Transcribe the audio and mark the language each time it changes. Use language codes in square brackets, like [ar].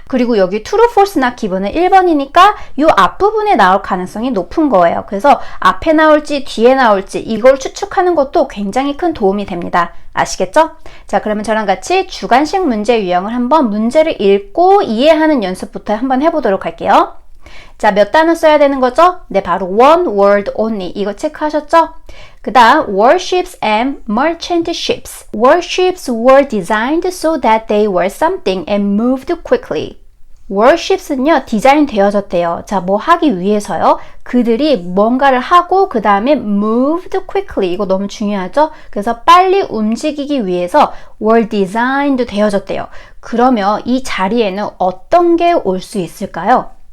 [ko] 그리고 여기 [en] true, false, not given [ko] 은 1번이니까 이 앞부분에 나올 가능성이 높은 거예요. 그래서 앞에 나올지 뒤에 나올지 이걸 추측하는 것도 굉장히 큰 도움이 됩니다. 아시겠죠? 자, 그러면 저랑 같이 주관식 문제 유형을 한번 문제를 읽고 이해하는 연습부터 한번 해보도록 할게요. 자, 몇 단어 써야 되는 거죠? 네, 바로 [en] one word only. [ko] 이거 체크하셨죠? 그 다음 [en] warships and merchant ships. Warships were designed so that they were something and moved quickly. [ko] warships는요, 디자인 되어졌대요. 자, 뭐 하기 위해서요? 그들이 뭔가를 하고 그 다음에 [en] moved quickly. [ko] 이거 너무 중요하죠? 그래서 빨리 움직이기 위해서 [en] were designed [ko] 되어졌대요. 그러면 이 자리에는 어떤 게 올 수 있을까요?